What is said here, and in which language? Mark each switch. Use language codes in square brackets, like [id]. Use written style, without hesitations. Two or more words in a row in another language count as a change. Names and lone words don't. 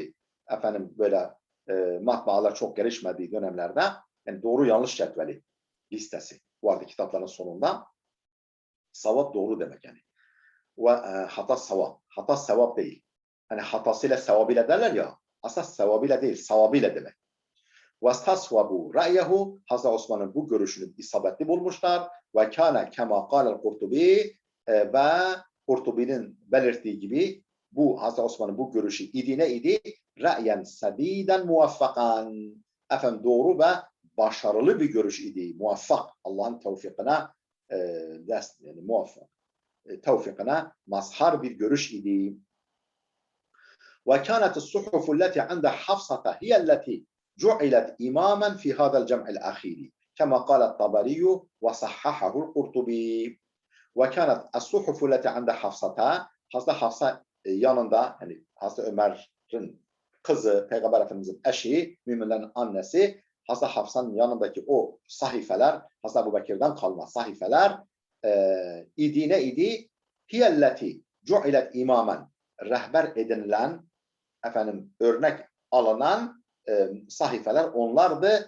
[tr] Böyle matbaalar çok gelişmediği dönemlerde, yani doğru yanlış cetveli listesi vardı kitapların sonunda. Savap doğru demek yani. Ve hata savap. Hata sevap değil. Hani hatasıyla sevabıyla derler ya, aslında sevabıyla değil, savabıyla demek. [ar] وَاسْتَصْوَبُوا رَأْيَهُ [tr] Hazreti Osman'ın bu görüşünü isabetli bulmuşlar. [ar] وَكَانَ كَمَا قَالَ الْقُرْطُبِي [tr] Ve Kurtubi'nin belirttiği gibi bu Hazreti Osman'ın bu görüşü idi? [ar] رأيا سديدا موفقا. [tr] Efendim doğru ve başarılı bir görüş idi. Muvaffak. Allah'ın tevfikine yani muvaffak. Tevfikine mazhar bir görüş idi. [ar] وكانت الصحف التي عند حفصة هي التي جعلت إماما في هذا الجمع الأخير كما قال الطبري وصححه القرطبي وكانت الصحف التي عند حفصة [tr] Hazreti Hafsa yanında yani Hazreti Ömer'in kızı, Peygamber Efendimiz'in eşi, müminlerin annesi Hazreti Hafsa'nın yanındaki o sahifeler, Hazreti Ebubekir'den kalma sahifeler idi? [ar] هي التي جعلت إماما [tr] rehber edinilen örnek alınan sahifeler onlardı.